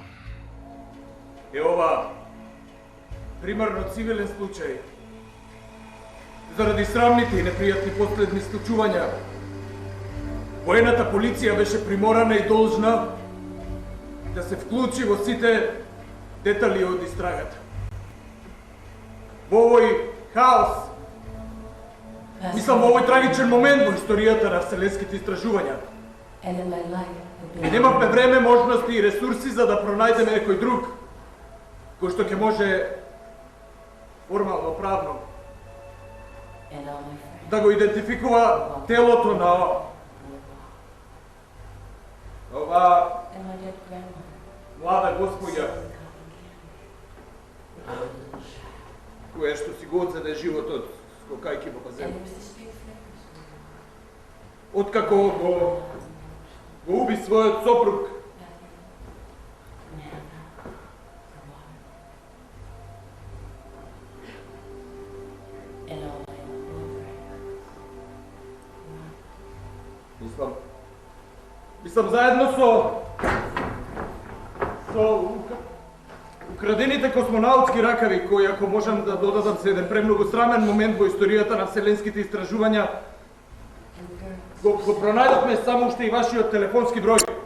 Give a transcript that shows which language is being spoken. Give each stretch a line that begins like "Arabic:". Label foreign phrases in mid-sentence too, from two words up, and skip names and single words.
Macedonian: Е ова примерно цивилен случај, заради срамните и непријатни последни случувања, воената полиција беше приморана и должна да се вклучи во сите детали од истрагата. Во овој хаос, мислам во овој трагичен момент во историјата на вселенските истражувања,
English: And in my life,
Macedonian: и немавме време, можности и ресурси за да пронајдеме некој друг кој што ќе може формално, правно
English: and all my friends.
Macedonian: да го идентификува телото на ова
English: And my dead grandmother.
Macedonian: млада господја која што си го одзеде животот скокајќи во
English: And
Macedonian: базен.
English: it was this big flickers.
Macedonian: Откако го уби својот сопруг,
English: And all my old friends.
Macedonian: мислам заедно со украдените космонаутски ракави, кои, ако можам да додадам, се еден премногу срамен момент во историјата на вселенските истражувања, го пронајдовме само уште и вашиот телефонски број.